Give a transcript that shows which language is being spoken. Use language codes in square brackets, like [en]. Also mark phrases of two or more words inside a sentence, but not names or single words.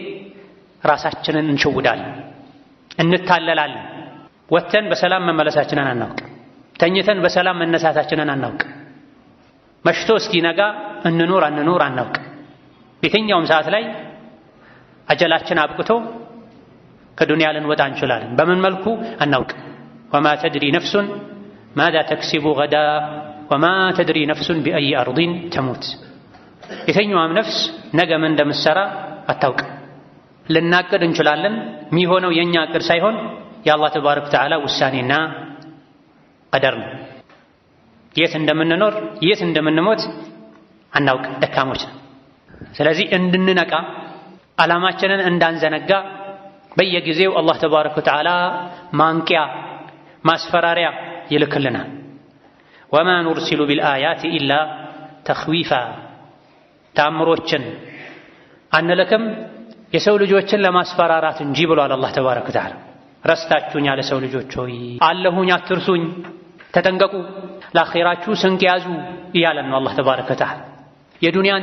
[am] ራሳችንን እንሸውዳለን እንታለላለን ወተን በሰላም መመለሳችንን አናውቅ ተኝተን በሰላም መነሳታችንን አናውቅ መሽቶ እስኪነጋ እንኑር አንኑር አናውቅ በየትኛውም ሰዓት ላይ አጀላችን አብቅቶ ከዱንያ ልንወጣ እንችላለን በምን መልኩ አናውቅ [ar] وما تدري نفس ماذا تكسب غدا وما تدري نفس بأي أرض تموت [am] የትኛውም ነፍስ ነገ ምን እንደምትሰራ አታውቅ ልናቅድ እንችላለን የሚሆነው የኛ እቅድ ሳይሆን የአላህ [ar] تبارك وتعالى [am] ውሳኔና ቀደር ነው የት እንደምንኖር የት እንደምንሞት አናውቅ ደካሞች ስለዚህ እንድንነቃ ዓላማችንን እንዳንዘነጋ በየጊዜው አላህ [ar] تبارك وتعالى [am] ማንቂያ ማስፈራሪያ ይልክልናል [ar] وما نرسل بالآيات إلا تخويفا [am] ተአምሮችን አንልክም የሰው ልጆችን ለማስፈራራት እንጂ ብሏል አላህ [ar] تبارك وتعالى [am] ረስታችሁኛል የሰው ልጆች ሆይ አለሁኝ አትርሱኝ ተጠንቀቁ ለአኺራችሁ ስንቅ ያዙ እያለን ነው አላህ [ar] تبارك وتعالى [am] የዱንያን